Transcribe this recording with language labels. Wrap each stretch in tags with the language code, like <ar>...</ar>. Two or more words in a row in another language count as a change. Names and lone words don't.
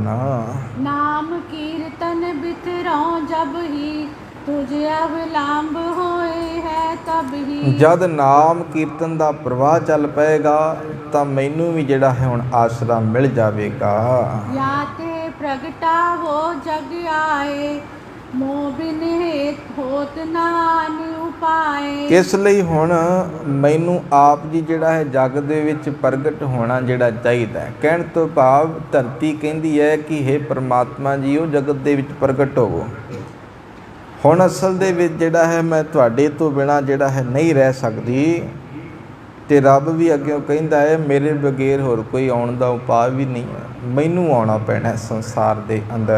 <hi>नाम कीरतन बिथरों जब ही, तुझ अवलंब होए है तब ही।</hi> <pa>ਜਦ ਨਾਮ ਕੀਰਤਨ ਦਾ ਪ੍ਰਵਾਹ ਚੱਲ ਪਏਗਾ ਤਾਂ ਮੈਨੂੰ ਵੀ ਜਿਹੜਾ ਹੈ ਹੁਣ ਆਸਰਾ ਮਿਲ ਜਾਵੇਗਾ।</pa> <hi>या ते प्रगटावो जग आए, मोह बिन हेत होत नान उपाए।</hi> <pa>ਇਸ ਲਈ ਹੁਣ ਮੈਨੂੰ ਆਪ ਜੀ ਜਿਹੜਾ ਹੈ ਜਗ ਦੇ ਵਿੱਚ ਪ੍ਰਗਟ ਹੋਣਾ ਜਿਹੜਾ ਚਾਹੀਦਾ ਹੈ। ਕਹਿਣ ਤੋਂ ਭਾਵ ਧਰਤੀ ਕਹਿੰਦੀ ਹੈ ਕਿ ਹੇ ਪਰਮਾਤਮਾ ਜੀ ਉਹ ਜਗਤ ਦੇ ਵਿੱਚ ਪ੍ਰਗਟ ਹੋਵੋ। ਹੁਣ ਅਸਲ ਦੇ ਵਿੱਚ ਜਿਹੜਾ ਹੈ ਮੈਂ ਤੁਹਾਡੇ ਤੋਂ ਬਿਨਾਂ ਜਿਹੜਾ ਹੈ ਨਹੀਂ ਰਹਿ ਸਕਦੀ, ਅਤੇ ਰੱਬ ਵੀ ਅੱਗਿਓਂ ਕਹਿੰਦਾ ਹੈ ਮੇਰੇ ਬਗੈਰ ਹੋਰ ਕੋਈ ਆਉਣ ਦਾ ਉਪਾਅ ਵੀ ਨਹੀਂ ਹੈ, ਮੈਨੂੰ ਆਉਣਾ ਪੈਣਾ ਸੰਸਾਰ ਦੇ ਅੰਦਰ।</pa>